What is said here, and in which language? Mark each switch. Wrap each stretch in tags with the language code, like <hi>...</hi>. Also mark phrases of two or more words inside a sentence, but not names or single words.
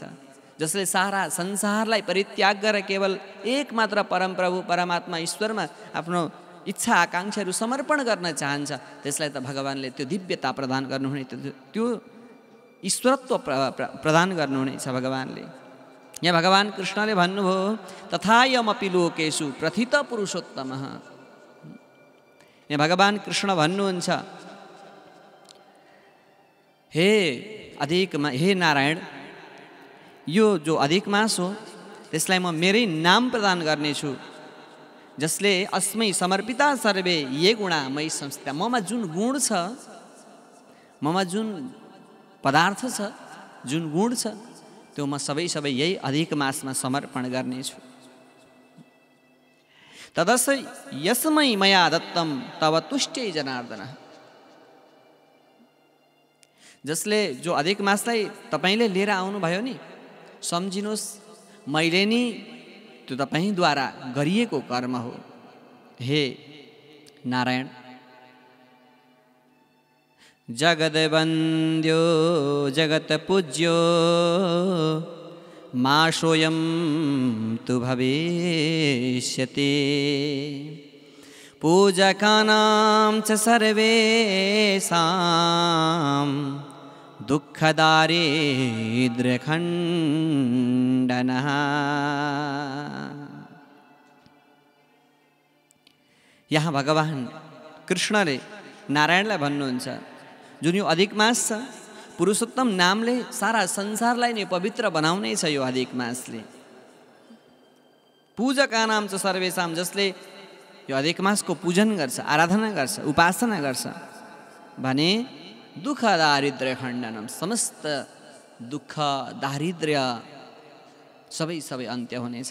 <ne>जसले सारा संसारलाई परित्याग गरेर केवल एकमात्र परमप्रभु परमात्मा ईश्वरमा आफ्नो इच्छा आकाङ्क्षाहरू समर्पण गर्न चाहन्छ, त्यसलाई त भगवानले त्यो दिव्यता प्रदान गर्नुहुने, त्यो ईश्वरत्व प्रदान गर्नुहुनेछ भगवानले। यहाँ भगवान कृष्णले भन्नुभयो,</ne> <sa>तथायमपि लोकेषु प्रथित पुरुषोत्तमः।</sa> <ne>यहाँ भगवान कृष्ण भन्नुहुन्छ, हे नारायण, यो जो अधिक मास हो त्यसलाई म मेरै नाम प्रदान गर्नेछु।</ne> <sa>जसले अस्मै समर्पिता सर्वे ये गुणा मयि संस्थिता,</sa> <ne>ममा जुन गुण छ, ममा जुन पदार्थ छ, जुन गुण छ, त्यो म सबै यही अधिक मासमा समर्पण गर्नेछु।</ne> <sa>तदस यसमै मया दत्तम तव तुष्ट्यै जनार्दन।</sa> <ne>जसले जो अधिक मासलाई तपाईँले लिएर आउनुभयो नि, सम्झिनुहोस् मैले नि त्यो तपाईँद्वारा गरिएको कर्म हो।</ne> <sa>हे नारायण, जगद्वन्द्यो जगत्पूज्यो माशोऽयं तु भविष्यति पूजकानां च सर्वेषां दुःखदारिद्र्यखण्डनः।</sa> <ne>यहाँ भगवान् कृष्णले नारायणलाई भन्नुहुन्छ, जुन यो अधिक मास छ, पुरुषोत्तम नामले सारा संसारलाई नै पवित्र बनाउने छ। यो अधिक मासले पूजका नाम छ सर्वेषाम, जसले यो अधिक मासको पूजन गर्छ, आराधना गर्छ, उपासना गर्छ भने</ne> <sa>दुःख दारिद्र्य खण्डनम,</sa> <ne>समस्त दुःख दारिद्र्य सबै अन्त्य हुनेछ।</ne>